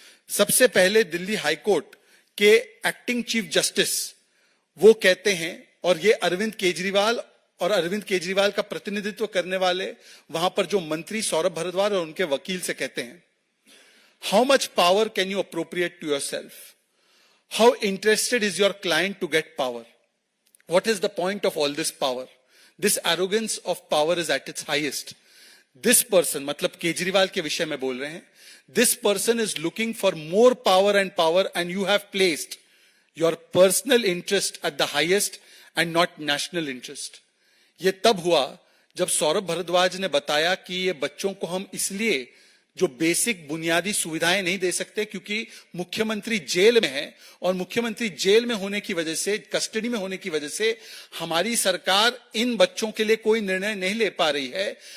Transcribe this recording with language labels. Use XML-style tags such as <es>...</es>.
<hi>सबसे पहले दिल्ली हाईकोर्ट के एक्टिंग चीफ जस्टिस वो कहते हैं, और ये अरविंद केजरीवाल और अरविंद केजरीवाल का प्रतिनिधित्व करने वाले वहां पर जो मंत्री सौरभ भारद्वाज और उनके वकील से कहते हैं,</hi> <en>How much power can you appropriate to yourself? How interested is your client to get power? What is the point of all this power? This arrogance of power is at its highest. This person,</en> <hi>मतलब केजरीवाल के विषय में बोल रहे हैं,</hi> <en>this person is looking for more power and you have placed your personal interest at the highest and not national interest.</en> <hi>ये तब हुआ जब सौरभ भारद्वाज ने बताया कि ये बच्चों को हम इसलिए जो बेसिक बुनियादी सुविधाएं नहीं दे सकते क्योंकि मुख्यमंत्री जेल में है, और मुख्यमंत्री जेल में होने की वजह से, कस्टडी में होने की वजह से हमारी सरकार इन बच्चों के लिए कोई निर्णय नहीं ले पा रही है।</hi>